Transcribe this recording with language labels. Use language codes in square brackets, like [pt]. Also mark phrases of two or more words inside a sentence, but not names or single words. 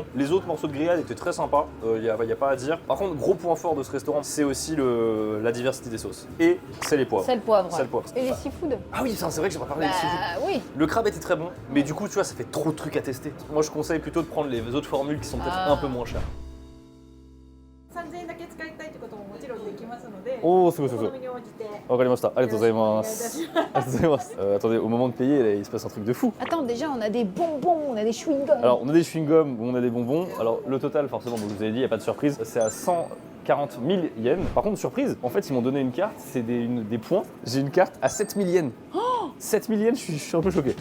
[fr] Les autres morceaux de grillade étaient très sympas, y a pas à dire. Par contre, gros point fort de ce restaurant, c'est aussi la diversité des sauces. Et c'est les poivres. Sel poivre. Sel poivre. Et les seafood? Ah oui, c'est vrai que j'ai pas parlé des seafood. Bah oui. Le crabe était très bon, mais du coup, tu vois, ça fait trop de trucs à tester. Moi, je conseille plutôt de prendre les autres formules qui sont peut-être un peu moins chères. [ja] 3000 円だけ使いたいってことももちろんできますので、おー、すごいすごい。お好みに応じて。わかりました。ありがとうございまよろす。しくお願いいたします。ありがとうございます。 [fr] Attendez, au moment de payer, là, il se passe un truc de fou. Attends, déjà, on a des bonbons, on a des chewing-gums. Alors, on a des chewing-gums, on a des bonbons. Alors, le total, forcément, vous vous avez dit, il n'y a pas de surprise, c'est à 140 000 yens. Par contre, surprise, en fait, ils m'ont donné une carte, c'est des points. J'ai une carte à 7 000 yens. 7 000 yens, je suis un peu choqué.